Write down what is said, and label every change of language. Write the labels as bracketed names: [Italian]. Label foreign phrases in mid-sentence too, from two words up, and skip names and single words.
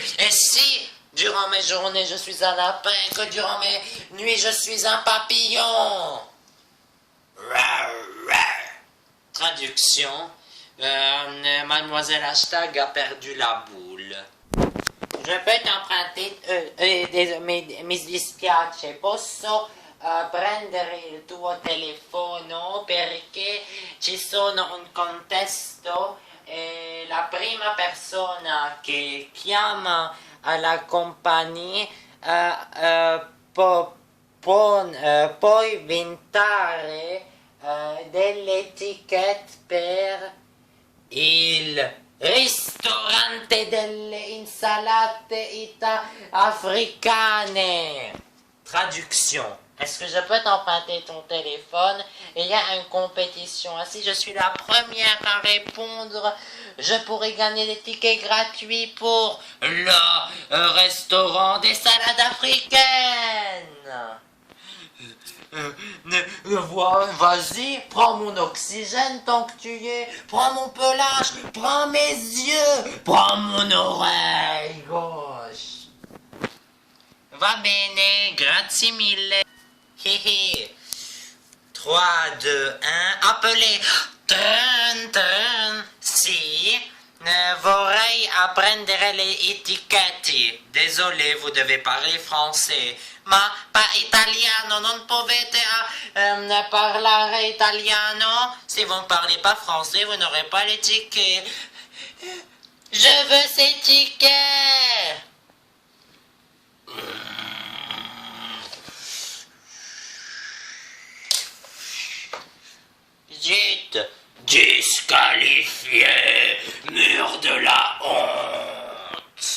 [French] Et si, durant mes journées, je suis un lapin, que durant mes nuits, je suis un papillon? Traduction. Mademoiselle Hashtag a perdu la boule. Je peux t'emprunter [Italian] mi dispiace, posso prendere il tuo telefono perché ci sono un contesto e la prima persona che chiama alla compagnia può inventare delle etichette per il ristorante delle insalate africaine. [French] Traduction. Est-ce que je peux t'emprunter ton téléphone? Il y a une compétition. Si je suis la première à répondre, je pourrais gagner des tickets gratuits pour le restaurant des salades africaines. Vas-y, prends mon oxygène tant que tu y es, prends mon pelage, prends mes yeux, prends mon oreille gauche. [Italian] Va bene, grazie mille. [French] Hihi. 3, 2, 1, appelez. [Italian] Si. Vorrei apprendere le etichette. [French] Désolé, vous devez parler français. [Italian] Ma pas italiano, non potete parlare italiano? [French] Si vous ne parlez pas français, vous n'aurez pas les tickets. Je veux ces tickets. Zut, disqualifié, mur de la honte.